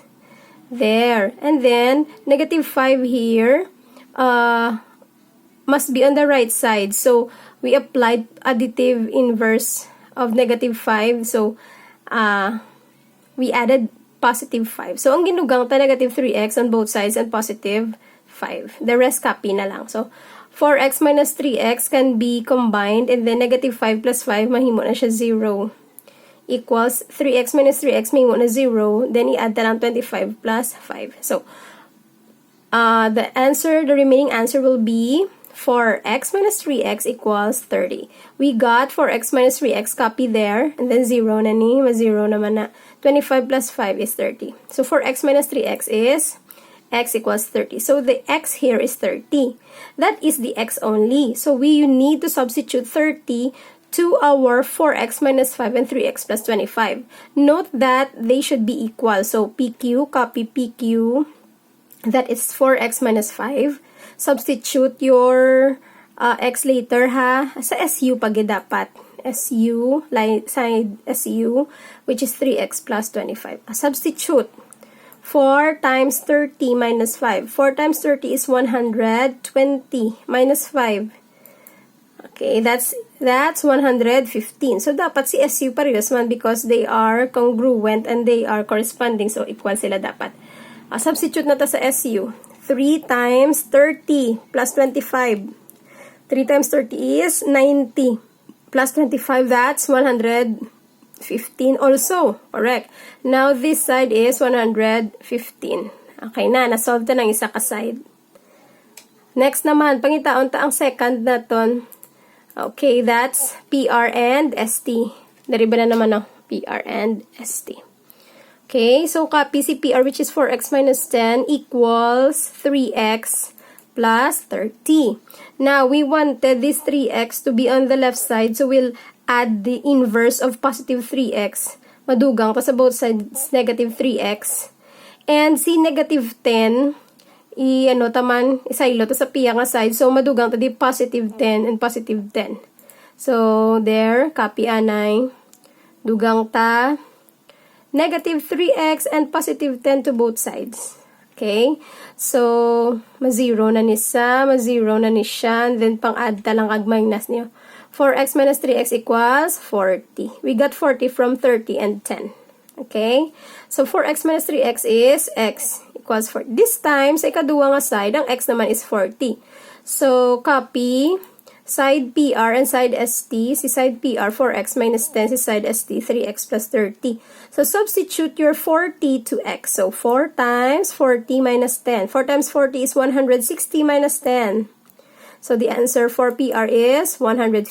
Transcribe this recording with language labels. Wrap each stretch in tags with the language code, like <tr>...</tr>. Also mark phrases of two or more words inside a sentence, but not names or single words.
<en>There. And then, negative 5 here must be on the right side. So, we applied additive inverse of negative 5. So, we added positive 5. So,</en> <hil>ang ginugang ta</hil> <en>negative 3x on both sides and positive 5. The rest copy</en> <hil>na lang.</hil> <en>So, 4x minus 3x can be combined and then negative 5 plus 5</en> <hil>mahimo na siya</hil> <en>0 equals 3x minus 3x</en> <hil>mahimo na</hil> <en>0. Then,</en> <hil>i-add na lang</hil> <en>25 plus 5. So, the remaining answer will be 4x minus 3x equals 30. We got 4x minus 3x, copy there, and then 0</en> <hil>na ni,</hil> <en>0</en> <hil>naman na.</hil> <en>25 plus 5 is 30. So, 4x minus 3x is x equals 30. So, the x here is 30. That is the x only. So, we need to substitute 30 to our 4x minus 5 and 3x plus 25. Note that they should be equal. So, PQ, copy PQ. That is 4x minus 5. Substitute your x later ha.</en> <hil>Sa SU pag dapat.</hil> <en>SU, side SU, which is 3x plus 25. Substitute. 4 times 30 minus 5. 4 times 30 is 120 minus 5. Okay, that's 115. So,</en> <hil>dapat si SU parehas man</hil> <en>because they are congruent and they are corresponding.</en> <hil>So, equal sila dapat. Substitute na ta sa SU.</hil> <en>3 times 30 plus 25. 3 times 30 is 90. Plus 25, that's 115 also. Correct. Now, this side is 115.</en> <hil>Okay na, nasolve ta ng isa ka side. Next naman, pangitaon ta ang second na ton.</hil> <en>Okay, that's PR and ST.</en> <hil>Deriba na naman PR and ST.</hil> <en>Okay, so copy si PR, which is 4x minus 10 equals 3x plus 30. Now, we wanted this 3x to be on the left side, so we'll add the inverse of positive 3x.</en> <hil>Madugang pa sa</hil> <en>both sides, negative 3x.</en> <hil>And si negative 10, isaylo to sa piya nga side. So, madugang to di</hil> <en>positive 10 and positive 10. So, there,</en> <hil>copy anay. Dugang ta,</hil> <en>negative 3x and positive 10 to both sides. Okay? So,</en> <hil>ma-0 na ni siya. And then, pang-add ta lang ag-minus niyo.</hil> <en>4x minus 3x equals 40. We got 40 from 30 and 10. Okay? So, 4x minus 3x is x equals 40. This time,</en> <hil>sa ikaduwa nga side, ang x naman is 40.</hil> <en>So, copy side PR and side ST. Si side PR, 4x minus 10. Si side ST, 3x plus 30. So, substitute your 40 to x. So, 4 times 40 minus 10. 4 times 40 is 160 minus 10. So, the answer for PR is 150.</en>